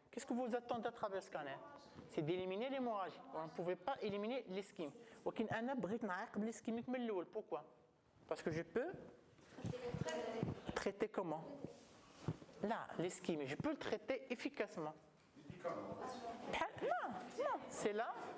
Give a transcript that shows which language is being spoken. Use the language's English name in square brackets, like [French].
[French] Qu'est-ce que vous attendez à travers le scanner? C'est d'éliminer l'hémorragie. On ne pouvait pas éliminer l'ischémie. [Arabic] ولكن أنا بغيت نعاقب l'ischémique من الأول. [French] Pourquoi? Parce que je peux traiter comment? Là, l'ischémie, je peux le traiter efficacement. Non, c'est là.